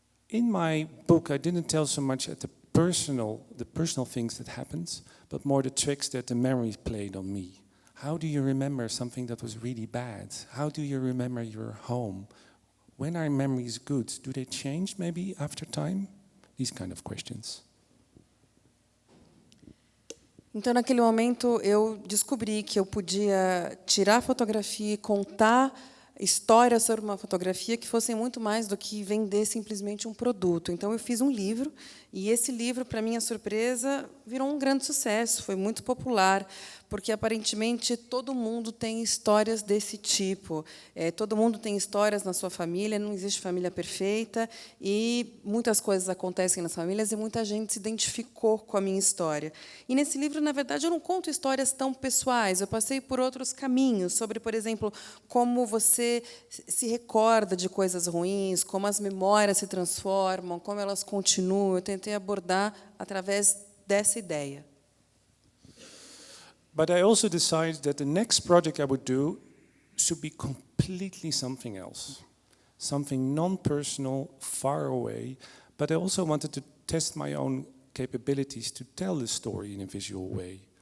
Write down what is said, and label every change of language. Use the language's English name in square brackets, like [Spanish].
[English] In my book, I didn't tell so much at the personal things that happened, but more the tricks that the memory played on me. How do you remember something that was really bad? How do you remember your home? When are memories good? Do they change maybe after time? These kind of questions. [Portuguese] Então, naquele momento, eu descobri que eu podia tirar a fotografia e contar histórias sobre uma fotografia que fossem muito mais do que vender simplesmente um produto. Então, eu fiz um livro, e esse livro, para minha surpresa, virou um grande sucesso, foi muito popular, porque, aparentemente, todo mundo tem histórias desse tipo. Todo mundo tem histórias na sua família, não existe família perfeita, e muitas coisas acontecem nas famílias, e muita gente se identificou com a minha história. E, nesse livro, na verdade, eu não conto histórias tão pessoais, eu passei por outros caminhos, sobre, por exemplo, como você se recorda de coisas ruins, como as memórias se transformam, como elas continuam. Eu tentei abordar através dessa ideia. [English] But I also decided that the next project I would do should be completely something else. Something non-personal, far away, but I also wanted to test my own capabilities to tell the story in a visual way.